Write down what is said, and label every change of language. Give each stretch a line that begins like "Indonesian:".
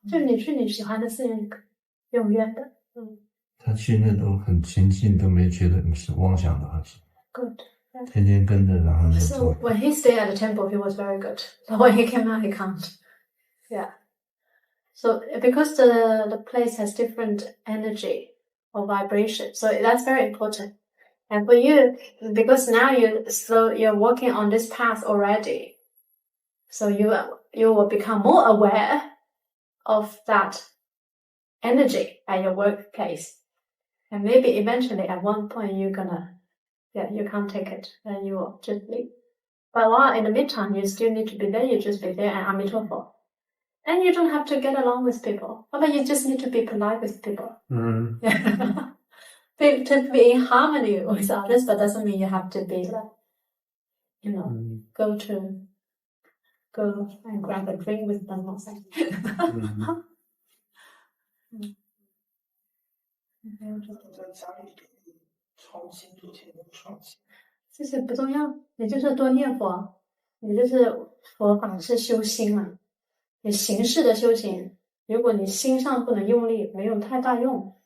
Chinese: 就你去你喜欢的寺院，永远的。他去那都很亲近，都没觉得你是妄想的，还是
English: Good.
Chinese: 天天跟着，然后那
English: So
Chinese: 做。
English: when he stayed at the temple, he was very good. But when he came out, he can't. Yeah. So because the place has different energy or vibration, so that's very important. And for you, because now you're working on this path already, so you will become more aware of that energy at your workplace. And maybe eventually at one point you can't take it and you will just leave. But while in the meantime, you still need to be there, you just be there and Amitabha. And you don't have to get along with people. But you just need to be polite with people. To be in harmony with others, but doesn't mean you have to be like, go and grab a drink with them or something.
Chinese: 在家里抄经，做节目抄经。这些不重要，你就是多念佛，你就是佛法是修心嘛。你形式的修行，如果你心上不能用力，没有太大用。